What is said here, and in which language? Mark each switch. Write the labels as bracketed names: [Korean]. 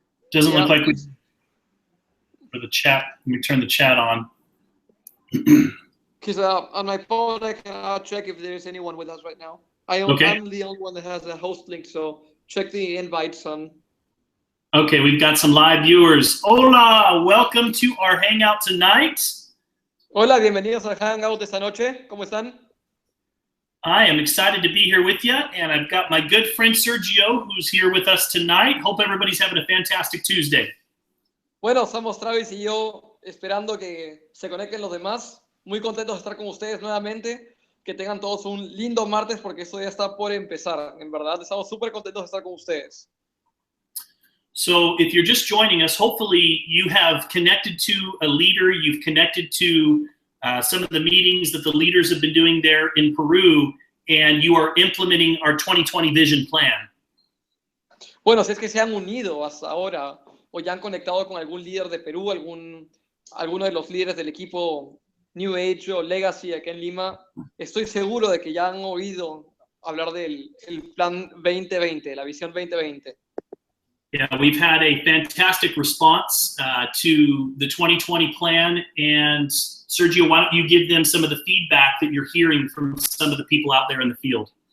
[English] Doesn't look like we for the chat. Let me turn the chat on. Because on my phone I cannot check if there's anyone with us right now. I'm the only one that has a host link, so check the invites on. Okay, we've got some live viewers. Hola, welcome to our hangout tonight. [Spanish] Hola, bienvenidos al hangout de esta noche. ¿Cómo están? [English] I am excited to be here with you, and I've got my good friend Sergio, who's here with us tonight. Hope everybody's having a fantastic Tuesday. [Spanish] Bueno, somos Travis y yo esperando que se conecten los demás. Muy contentos de estar con ustedes nuevamente. Que tengan todos un lindo martes porque esto ya está por empezar. En verdad, estamos súper contentos de estar con ustedes. [English] So if you're just joining us, hopefully you have connected to a leader, you've connected to some of the meetings that the leaders have been doing there in Peru, and you are implementing our 2020 vision plan. [Spanish] Bueno, si es que se han unido hasta ahora o ya han conectado con algún líder de Perú, alguno de los líderes del equipo New Age o Legacy acá en Lima, estoy seguro de que ya han oído hablar del plan 2020, la visión 2020. [English] Yeah, we've had a fantastic response to the 2020 plan, and Sergio, why don't you give them some of the feedback that you're hearing from some of the people out there in the field?